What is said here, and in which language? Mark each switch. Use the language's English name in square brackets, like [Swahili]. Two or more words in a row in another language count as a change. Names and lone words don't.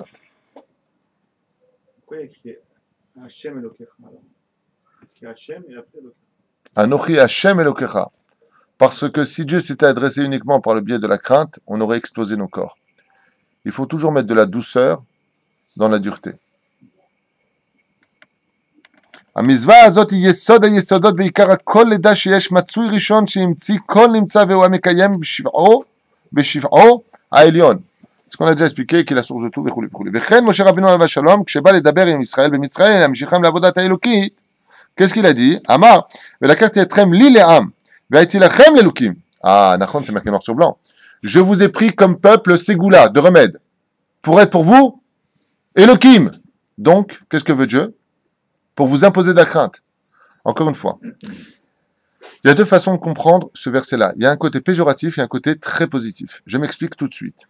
[French] Pourquoi il y a écrit [Hebrew] השם אלוקיך [French] alors? Il y a Hachem et après Elokecha. [Hebrew] אנכי השם אלוקיך. [French] Parce que si Dieu s'était adressé uniquement par le biais de la crainte, on aurait explosé nos corps. Il faut toujours mettre de la douceur dans la dureté. [Hebrew] המצווה הזאת היא יסוד היסודות בעיקר הכל לדע שיש מצוי ראשון שהמציא כל נמצא והוא המקיים בשבעו העליון. [French] ce qu'on a déjà expliqué, qui est la source de tout, [Hebrew] וכו' וכו'. וכן משה רבינו עליו השלום, כשבא לדבר עם ישראל במצרים, להמשיכם לעבודת האלוקית, [French] qu'est-ce qu'il a dit? [Hebrew] אמר, ולקחתי אתכם לי לעם, והייתי לכם לאלוקים. נכון, [French] c'est marqué noir sur blanc. Je vous ai pris comme peuple ségoula, de remède, pour être pour vous, Elohim. Donc, qu'est-ce que veut Dieu? Pour vous imposer de la crainte. Encore une fois. Il y a deux façons de comprendre ce verset-là. Il y a un côté péjoratif et un côté très positif. Je m'explique tout de suite.